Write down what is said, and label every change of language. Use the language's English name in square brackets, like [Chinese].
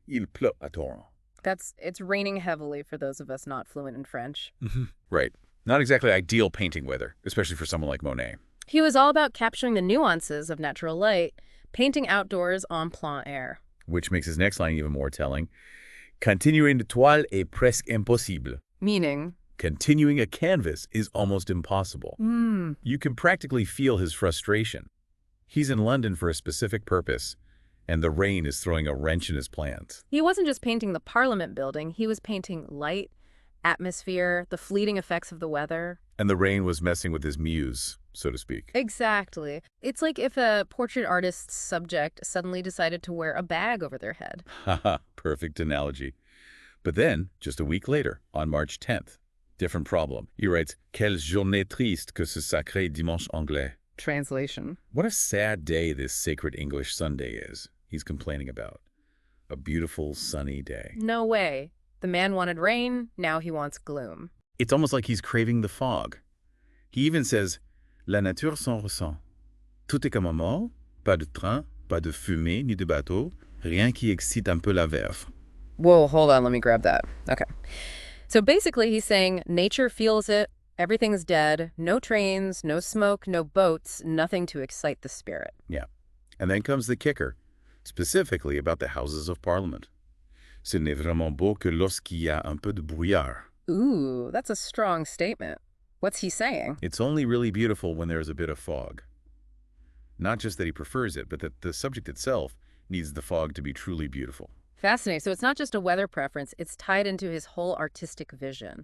[French] Il pleut à torrent. [English] It's raining heavily for those of us not fluent in French. Right. Not exactly ideal painting weather, especially for someone like Monet. He was all about capturing the nuances of natural light, painting outdoors en plein air. Which makes his next line even more telling. [French] Continuer une toile est presque impossible. [English] Meaning? Continuing a canvas is almost impossible. You can practically feel his frustration. He's in London for a specific purpose, and the rain is throwing a wrench in his plans. He wasn't just painting the Parliament building, he was painting light, atmosphere, the fleeting effects of the weather. And the rain was messing with his muse, so to speak. Exactly. It's like if a portrait artist's subject suddenly decided to wear a bag over their head. Haha, perfect analogy. But then, just a week later, on March 10th, different problem. He writes, [French] Quelle journée triste que ce sacré dimanche anglais. [English] Translation. What a sad day this sacred English Sunday is, he's complaining about. A beautiful, sunny day. No way. The man wanted rain, now he wants gloom. It's almost like he's craving the fog. He even says, [French] La nature s'en ressent. Tout est comme un mort, pas de train, pas de fumée ni de bateau, rien qui excite un peu la verve. [English] Whoa, hold on, let me grab that. Okay. So basically he's saying nature feels it, everything's dead, no trains, no smoke, no boats, nothing to excite the spirit. Yeah. And then comes the kicker, specifically about the Houses of Parliament. [French] Ce n'est vraiment beau que lorsqu'il y a un peu de brouillard. [English] Ooh, that's a strong statement. What's he saying? It's only really beautiful when there's a bit of fog. Not just that he prefers it, but that the subject itself needs the fog to be truly beautiful. Fascinating. So it's not just a weather preference, it's tied into his whole artistic vision.